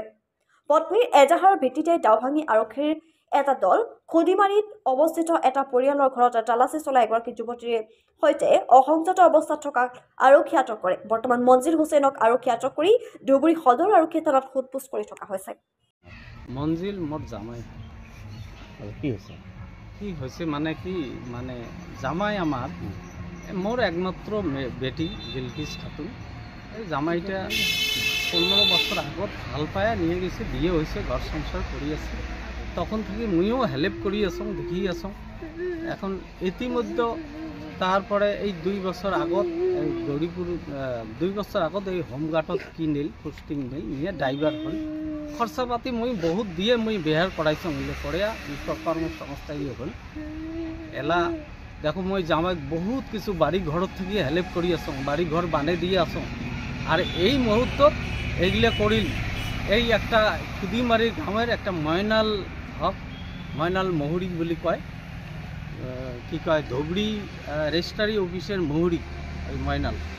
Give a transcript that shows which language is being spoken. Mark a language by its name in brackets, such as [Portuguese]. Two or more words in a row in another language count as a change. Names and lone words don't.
[Assamese] পত্নীৰ এজাহাৰৰ ভিত্তিতে দাউভাঙি আৰক্ষীৰ এটা দল খুদিমাৰিত অৱস্থিত এটা পৰিয়ালৰ ঘৰত তালাচী চলাই এগৰাকী যুৱতীৰ সৈতে অসংযত অৱস্থাত থকা আৰক্ষী আটক কৰে। বৰ্তমান মঞ্জিল হুছেইনক আৰক্ষী আটক কৰি ধুবুৰী সদৰ আৰক্ষী থানাত সোধপোছ কৰি থকা হৈছে। মঞ্জিল মোৰ জামাই। [Bangla] কি হৈছে মানে জামাই আমার মোর একমাত্র বেটি বিলকিস খাতুন। এই জামাইটা 15 বছর আগত ভাল পায়া নিয়ে গেছে, বিয়ে হয়েছে, ঘর সংসার করি আছে। তখন থেকে মুইও হেল্প করি আছো, দেখি আছো। এখন ইতিমধ্যে তারপরে এই 2 বছর আগত এই গৌরীপুর 2 বছর আগত এই হোমগার্ডত কি নিল, পোস্টিং নিল, নিয়ে ড্রাইভার হল। খরচা পাতি মুই বহুত দিয়ে মুই বেহার করাইছো, মিলে করিয়া কর্মসংস্থা ইয়ে হল। এলা দেখো মই জামাইক বহুত কিছু বাড়ি ঘরত থেকে হেল্প করি আছো, বাড়ি ঘর বানে দিয়ে আছো। আর এই মুহূর্তত এইগুলো করিল এই একটা খুদিমারির গাঁয়ের একটা ময়নাল হক, ময়নাল মহুরি বলি কয়, কি কয় ধুবড়ি রেজিস্ট্রারি অফিসের মহুরি এই ময়নাল।